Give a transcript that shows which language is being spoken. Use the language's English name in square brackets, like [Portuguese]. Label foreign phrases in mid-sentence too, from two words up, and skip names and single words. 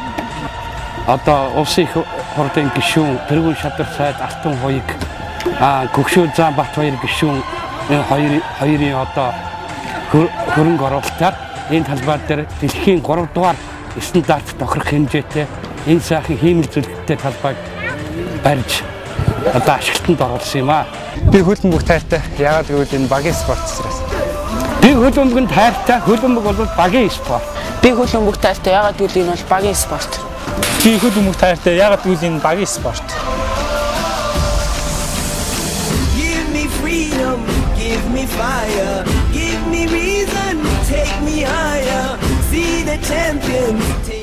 [Mongolian] Одоо улсын их хурлын гишүүн тэргүүн шадар сайд Алтан хоёрыг Көшөө зам Батбаяр гишүүн хоёрын одоо хөрөнгө оруулалтаар энэ талбай дээр дэлхийн 3 дугаар стандарт тохирох хэмжээтэй энэ сайхан хиймэл зүлэгтэй талбайг барьж одоо ашиглалтанд оруулсан юм аа. Би хөлбөмбөг тайртай. Яагаад гэвэл энэ багийн спорт учраас. Би хөлбөмбөг тайртай. Хөлбөмбөг бол багийн спорт. Би хөлбөмбөг тайртай. Яагаад гэвэл энэ бол багийн спорт. Би хөлбөмбөг тайртай. Яагаад гэвэл энэ багийн спорт. [English] Give me freedom, give me fire, give me reason, take me higher. See the champions.